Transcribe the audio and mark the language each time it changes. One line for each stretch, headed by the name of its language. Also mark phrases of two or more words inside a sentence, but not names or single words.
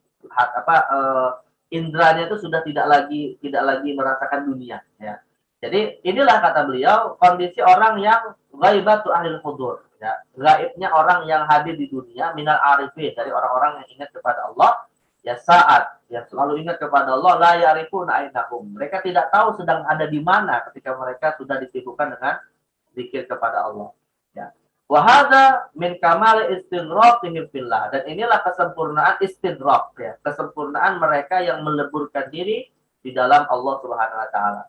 Indonesian: Indranya itu sudah tidak lagi merasakan dunia ya. Jadi inilah kata beliau kondisi orang yang
Arabic: غيبة أهل الحضور
Indonesian: ya. Gaibnya orang yang hadir di dunia
Arabic: من العارفين,
Indonesian: dari orang-orang yang ingat kepada Allah ya, saat yang selalu ingat kepada Allah,
Arabic: لا يعرفون أينهم.
Indonesian: Mereka tidak tahu sedang ada di mana ketika mereka sudah disibukkan dengan zikir kepada Allah ya.
Arabic: وهذا من كمال استدراكهم في الله,
Indonesian: dan inilah kesempurnaan istidrak ya, kesempurnaan mereka yang meleburkan diri di dalam Allah
Arabic: سبحانه وتعالى.